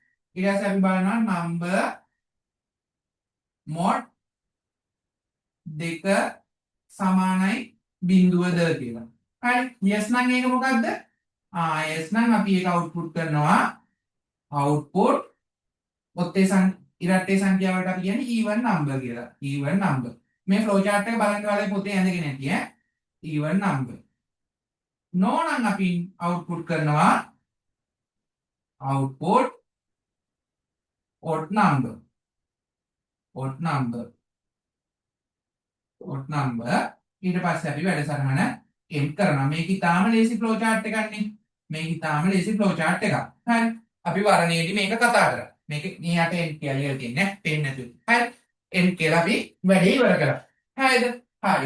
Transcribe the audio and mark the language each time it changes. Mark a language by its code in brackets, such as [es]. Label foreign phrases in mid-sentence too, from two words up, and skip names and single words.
[si] ඊට පස්සේ අපි බලනවා [en] number mod [si] 2 සමානයි බිඳුවද කියලා. හරි. yes නම් ඒක මොකද්ද? yes නම් අපි ඒක අවුට්පුට් කරනවා. output ඔත්තේ ඉරට්ටේ සංඛ්‍යාවට අපි කියන්නේ [en] even number [si] කියලා. [en] even number. [si] මේ [en] flow chart [si] එක බලන්න ඔයාලගේ පොතේ ඇඳගෙන නැති ඈ. [en] even number. [si] no නම් අපි output කරනවා [en] output odd number. odd number. odd number. [si] ඊට පස්සේ අපි වැඩසටහන end කරනවා. මේක ඊටාම ලේසි [en] flow chart [si] එකක් නේ. මේක ඊටාම ලේසි [en] flow chart [si] එකක්. හරි. අපි වරණයේදී මේක කතා කරා. මේක මෙහාට end කියලා ලියලා තියෙන්නේ ඈ. පේන්නේ නැතුව. හරි. end කියලා අපි වැඩේ ඉවර කරා. හරිද? හරි.